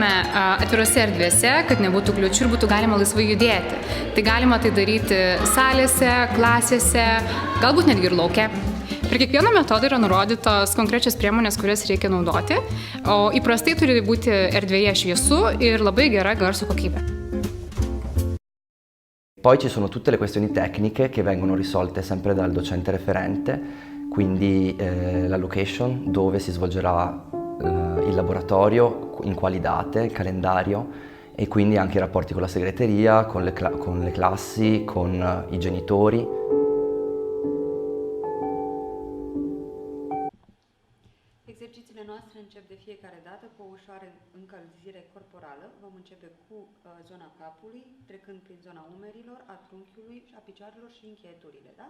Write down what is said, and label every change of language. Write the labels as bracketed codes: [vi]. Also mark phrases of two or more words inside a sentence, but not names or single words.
[lt] atvirose erdvėse, kad nebūtų kliūčių ir būtų galima laisvai judėti. Tai galima tai daryti salėse, klasėse, galbūt netgi ir lauke. Prie kiekvieno metodo yra nurodytos konkrečios priemonės, kurias reikia naudoti, o įprastai turi būti erdvėje šviesu ir labai gera garso kokybė. [it] Poi ci sono tutte le questioni tecniche che vengono risolte sempre dal docente referente, quindi la location, dove si svolgerà il laboratorio, in quali date, il calendario e quindi anche i rapporti con la segreteria, con le classi, con i genitori. [ro] Exercițiile noastre încep de fiecare dată cu o ușoară încălzire corporală. Vom începe cu zona capului, trecând prin zona umerilor, a trunchiului, a picioarelor și încheieturile, da?